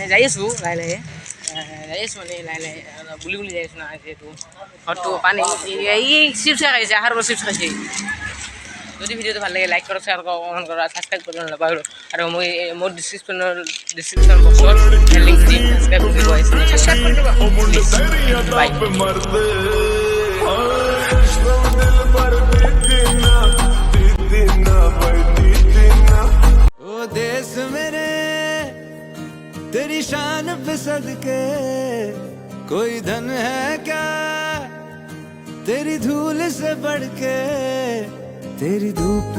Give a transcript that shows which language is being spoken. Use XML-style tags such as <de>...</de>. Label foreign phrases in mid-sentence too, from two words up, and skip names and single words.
<as>যাই আছোঁ লাহে লাহে মানে লাহে লাহে বুলি যাই আছোঁ না যিহেতু ঘৰটো পানী এই চিপছ খাইছে আহাৰ পৰা চিপছ খাইছে যদি ভিডিঅ'টো ভাল লাগে লাইক কৰক শ্বেয়াৰ কৰক কমেণ্ট কৰক ছাবস্ক্ৰাইব কৰিব নাপাহৰিব আৰু মই মোৰ ডিছক্ৰিপশ্যন বক্সত লিংক দিম ছাবস্ক্ৰাইব কৰিব বাই</as> <hi>दोस्त मेरे तेरी शान पे सदके, कोई धन है क्या तेरी धूल से बढ़ के, तेरी धूप</hi>